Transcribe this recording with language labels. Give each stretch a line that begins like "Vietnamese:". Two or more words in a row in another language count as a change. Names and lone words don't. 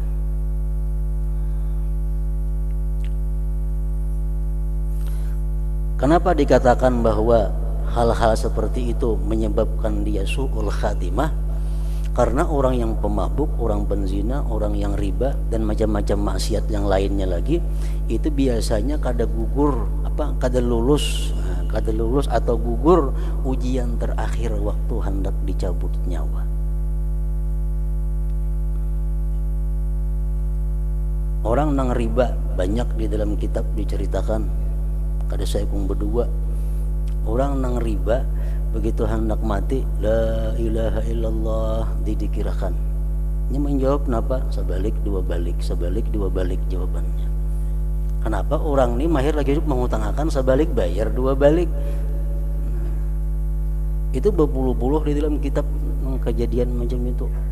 Indonesian: Kenapa dikatakan bahwa hal-hal seperti itu menyebabkan dia
Arabic: سوء الخاتمة?
Indonesian: Karena orang yang pemabuk, orang penzina, orang yang riba dan macam-macam maksiat yang lainnya lagi itu biasanya kada lulus atau gugur ujian terakhir waktu hendak dicabut nyawa. Orang nang riba banyak di dalam kitab diceritakan, kada saya pun berdua. Orang nang riba begitu hendak mati,
Arabic: لا إله إلا الله
Indonesian: didikirakan. Ini menjawab kenapa? Sebalik dua balik jawabannya. Kenapa orang ini mahir lagi hidup mengutangkan sebalik bayar dua balik? Itu berpuluh-puluh di dalam kitab kejadian macam itu.